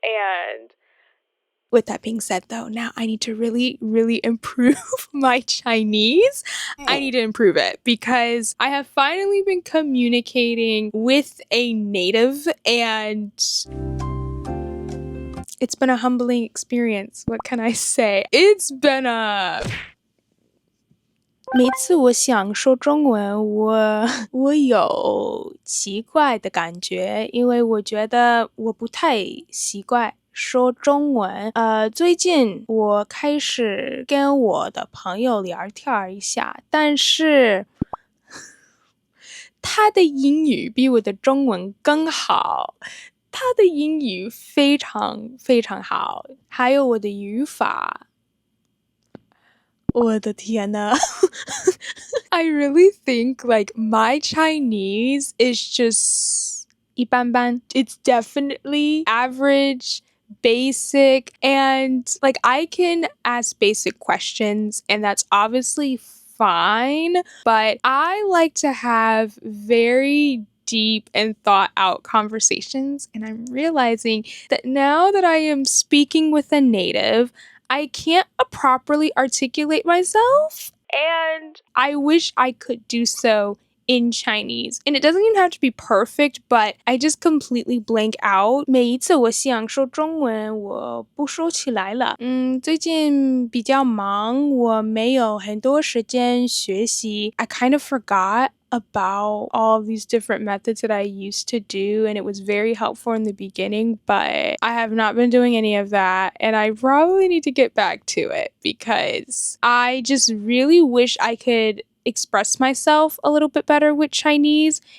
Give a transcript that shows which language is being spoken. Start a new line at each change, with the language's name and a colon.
English: And with that being said, though, now I need to really, really improve my Chinese. I need to improve it because I have finally been communicating with a native and it's been a humbling experience. What can I say? It's been a...
Chinese: 每次我想说中文，我有奇怪的感觉，因为我觉得我不太习惯说中文。最近我开始跟我的朋友聊天一下，但是他的英语比我的中文更好。他的英语非常非常好，还有我的语法。我的天呐。
English: I really think like my Chinese is just
Chinese: 一般般.
English: It's definitely average, basic, and like I can ask basic questions and that's obviously fine, but I like to have very deep and thought out conversations, and I'm realizing that now that I am speaking with a native, I can't properly articulate myself, and I wish I could do so in Chinese. And it doesn't even have to be perfect, but I just completely blank out.
Chinese: 每一次我想说中文，我不说起来了。最近比较忙，我没有很多时间学习。
English: I kind of forgot about all of these different methods that I used to do, and it was very helpful in the beginning, but I have not been doing any of that, and I probably need to get back to it because I just really wish I could express myself a little bit better with Chinese,